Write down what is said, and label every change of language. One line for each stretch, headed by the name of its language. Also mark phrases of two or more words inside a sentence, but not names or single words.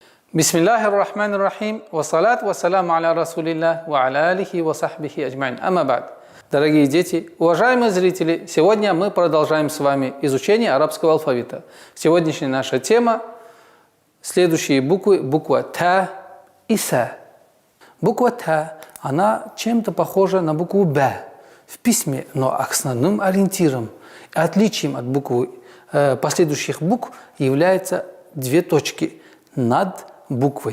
Arabic: بسم الله الرحمن الرحيم والصلاة والسلام على رسول الله وعلى آله وصحبه أجمعين. أما بعد.
Russian: Дорогие дети, уважаемые зрители, сегодня мы продолжаем с вами изучение арабского алфавита. Сегодняшняя наша тема – следующие буквы, буква Та и Са. Буква Та, она чем-то похожа на букву Б в письме, но основным ориентиром, отличием от буквы последующих букв является две точки над буквой.